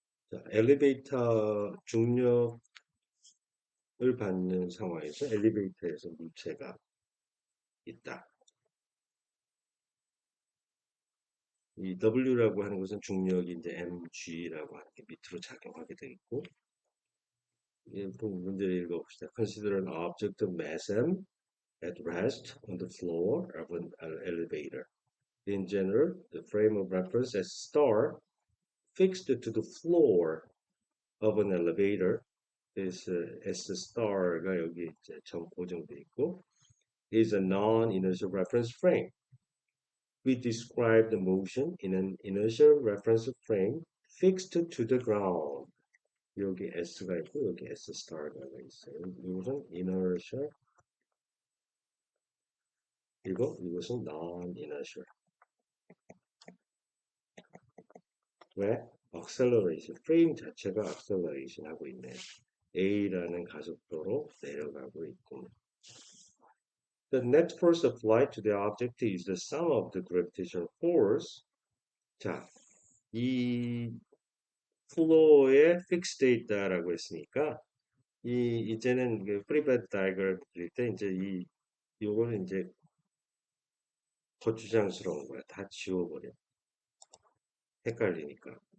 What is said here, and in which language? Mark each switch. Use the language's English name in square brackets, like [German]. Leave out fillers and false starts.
[Korean] 자, 엘리베이터 중력을 받는 상황에서 엘리베이터에서 물체가 있다. 이 W라고 하는 것은 중력이 이제 mg라고 하는 게 밑으로 작용하게 되겠고, 문제를 읽어봅시다. [English] Consider an object of mass m at rest on the floor of an elevator. In general, the frame of reference as star fixed to the floor of an elevator is S star가 여기 이제 고정돼 있고 is a non-inertial reference frame. We describe the motion in an inertial reference frame fixed to the ground. [Korean] 여기 S가 있고 여기 S star가 있어요. 이것은 inertial 이것은 non-inertial. 왜? acceleration, 프레임 자체가 acceleration 하고 있네. A라는 가속도로 내려가고 있고. [English] The net force applied to the object is the sum of the gravitational force. [Korean] 자, 이 플로어에 픽스되어 있다라고 했으니까 이제는 그 프리바디 다이그램 그릴 때 이제 요거는 이제 거추장스러운 거야. 다 지워버려. 헷갈리니까.